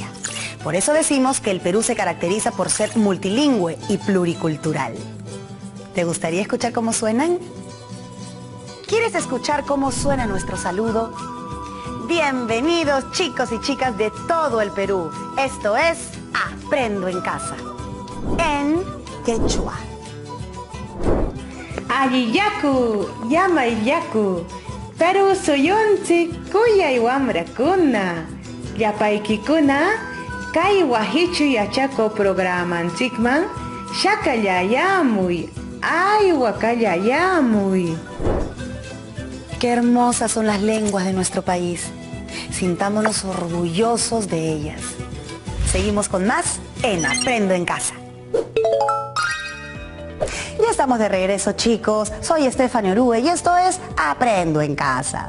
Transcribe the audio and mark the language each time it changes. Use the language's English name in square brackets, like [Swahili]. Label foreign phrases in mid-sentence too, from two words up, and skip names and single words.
[Spanish] Por eso decimos que el Perú se caracteriza por ser multilingüe y pluricultural. ¿Te gustaría escuchar cómo suenan? ¿Quieres escuchar cómo suena nuestro saludo? Bienvenidos chicos y chicas de todo el Perú. Esto es Aprendo en Casa, en quechua. [Quechua] Alliyaku, llamayllaku, Perú suyunchi kuyay wamrakuna, llapaykikuna, kay wahichu yachako programanchikman, shakallayamuy, aywakallayamuy. [Spanish] Qué hermosas son las lenguas de nuestro país. Sintámonos orgullosos de ellas. Seguimos con más en Aprendo en Casa. Ya estamos de regreso, chicos. Soy Estefania Orue y esto es Aprendo en Casa.